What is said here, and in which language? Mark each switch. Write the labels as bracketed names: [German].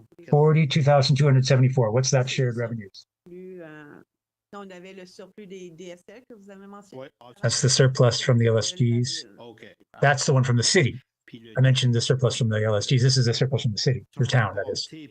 [English] 42,274. What's that shared revenues? [French] On avait le surplus des DSL que vous avez mentionné. [English] That's the surplus from the LSGs. That's the one from the city. I mentioned the surplus from the LSGs. This is the surplus from the city, the town, that is.